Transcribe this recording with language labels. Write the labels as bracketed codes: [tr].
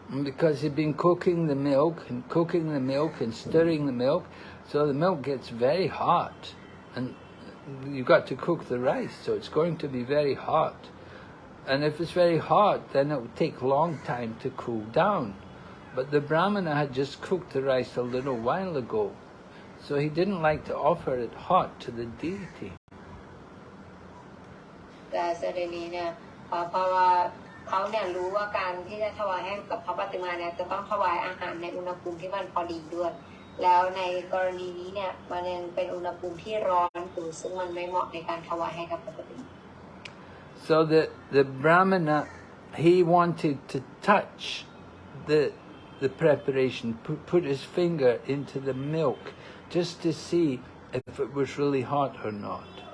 [en] Because you've been cooking the milk and stirring the milk, so the milk gets very hot, and you've got to cook the rice, so it's going to be very hot. And if it's very hot, then it will take a long time to cool down. But the Brahmana had just cooked the rice a little while ago, so he didn't like to offer it hot to the deity. [th] แต่เสด็จนี้เนี่ยเพราะว่าเขาเนี่ยรู้ว่าการที่จะถวายให้กับพระปฏิมาเนี่ยจะต้องถวายอาหารในอุณหภูมิที่มันพอดีด้วยแล้วในกรณีนี้เนี่ยมันยังเป็นอุณหภูมิที่ร้อนอยู่ซึ่งมันไม่เหมาะในการถวายให้กับพระปฏิมา [en] So the Brahmana, he wanted to touch the preparation, put his finger into the milk just to see if it was really hot or not.